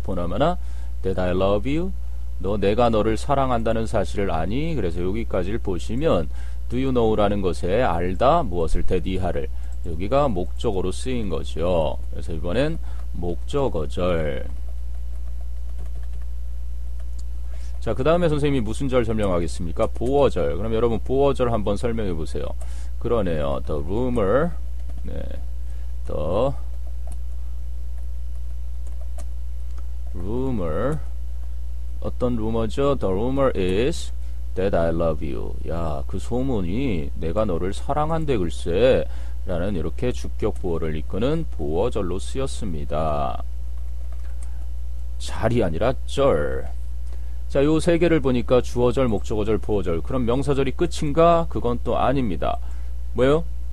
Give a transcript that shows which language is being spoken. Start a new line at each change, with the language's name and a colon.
Korean: 보나마나
English: That I love you?
Korean: 너 내가 너를 사랑한다는 사실을 아니? 그래서 여기까지를 보시면
English: Do you know?
Korean: 라는 것에 알다, 무엇을, 대디하를 여기가 목적어로 쓰인 거죠. 그래서 이번엔 목적어절. 자, 그 다음에 선생님이 무슨 절 설명하겠습니까? 보어절. 그럼 여러분 보어절 한번 설명해 보세요. 그러네요.
English: The rumor, 네, the rumor, 어떤 루머죠? The rumor is that I love you.
Korean: 야, 그 소문이 내가 너를 사랑한대 글쎄 라는 이렇게 주격 보어를 이끄는 보어절로 쓰였습니다. 잘이 아니라 절. 자, 요 세 개를 보니까 주어절, 목적어절, 보어절. 그럼 명사절이 끝인가? 그건 또 아닙니다. 뭐요?